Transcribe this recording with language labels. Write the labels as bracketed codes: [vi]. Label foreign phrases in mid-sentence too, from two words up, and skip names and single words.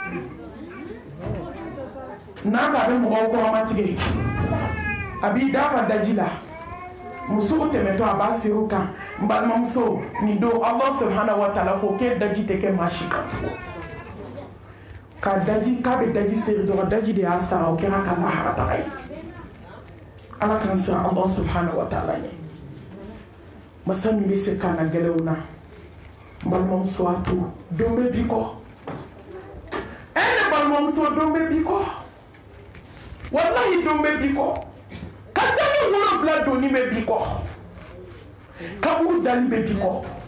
[bm] n'a ka bɛ mɔgɔw kɔrɔmatigɛ a b'i dafa daji la musow tɛmɛtɔ a b'a seri u kan n balimamuso nin don [ar] الله سبحانه و تعالى [bm] ko k'e daji tɛ kɛ maa si kan tugun k'a bɛ daji seri dɔrɔn daji de y'a sara o kɛra ka lahara taga ye ala k'an siran [ar] الله سبحانه وتعالى [bm] ɲɛ masa min bɛ se kan na gɛlɛnw na n balimamuso a to don bɛ bi kɔ ne balimamuso don bɛ bi kɔ wallahi don bɛ bi kɔ ka sani 7 doni bɛ bi kɔ kaburu dali bɛ bi kɔ